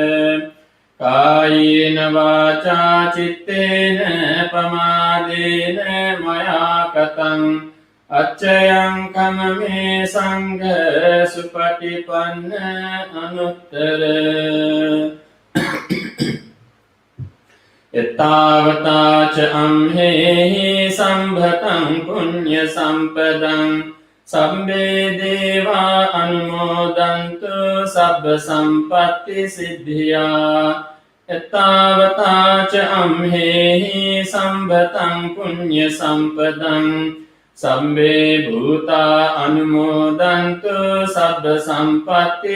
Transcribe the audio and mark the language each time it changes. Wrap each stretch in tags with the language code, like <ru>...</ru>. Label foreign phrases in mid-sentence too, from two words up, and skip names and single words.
<pi>කායේන වාචා චිත්තේන පමාදේන මයා කතං අච්චයං කමමේ සංඝ සුපටිපන්න අනුත්තර එතාවතාච අම්හෙහි සම්භතං පුඤ්ඤ සම්පදං සම්බේ දේවා අනුමෝදන්තු සබ්බ සම්පත්ති සිද්ධියා එතාවතාච අම්හෙහි සම්භතං පුඤ්ඤ සම්පදං සම්බේ භූතා අනුමෝදන්තු සබ්බ සම්පත්ති</pi>